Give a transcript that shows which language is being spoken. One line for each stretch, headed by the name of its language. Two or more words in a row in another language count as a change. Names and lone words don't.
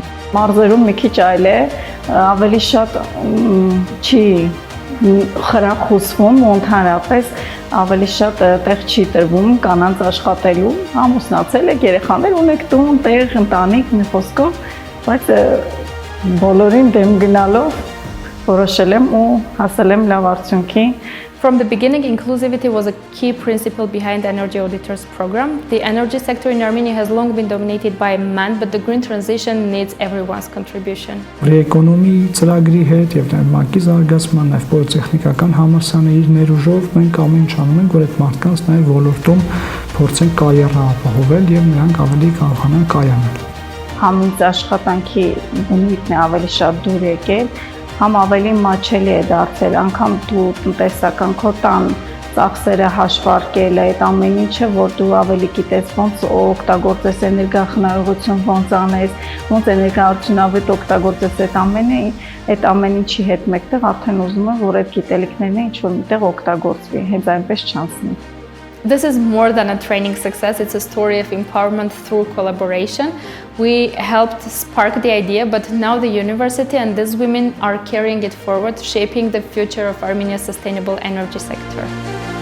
Armenian: Մարզերում մի քիչ այլ է, ավելի շատ չի խրախուսվում, ընդհանրապես ավելի շատ տեղ չի տրվում կանանց աշխատելու, ամուսնացել եք, երեխաներ ունեք, տուն, տեղ, ընտանիք, մի խոսքով, բայց բոլորին դեմ գնալով որոշել եմ ու հասել եմ լավ արդյունքի։
English: From the beginning, inclusivity was a key principle behind the Energy Auditors program. The energy sector in Armenia has long been dominated by men, but the green transition needs everyone's contribution.
Armenian: Ռեէկոնոմի ծրագրի հետ եւ նաեւ ՄԱԿ-ի զարգացման, նաեւ պոլիտեխնիկական համալսարանի իր ներուժով մենք ամեն ինչ անում ենք, որ այդ մարդկանց նաեւ ոլորտում փորձենք կարիերա ապահովել եւ նրանք ավելի կարողանան կայանալ։ Համից աշխատանքի բնույթն է ավելի շատ դուր եկել, համ ավելի մաչելի է դարձել, անգամ դու տնտեսական քո տան ծախսերը հաշվարկել, այդ ամեն ինչը, որ դու ավելի գիտես ոնց օգտագործես էներգախնայողություն, ոնց անես, ոնց էներգարությունավետ օգտագործես այդ ամեն ինչի հետ մեկտեղ արդեն ուզում եմ, որ այդ գիտելիքներն ինչ-որ միտեղ օգտագործվի, հենց այնպես չանցնի։
English: This is more than a training success, it's a story of empowerment through collaboration. We helped spark the idea, but now the university and these women are carrying it forward, shaping the future of Armenia's sustainable energy sector.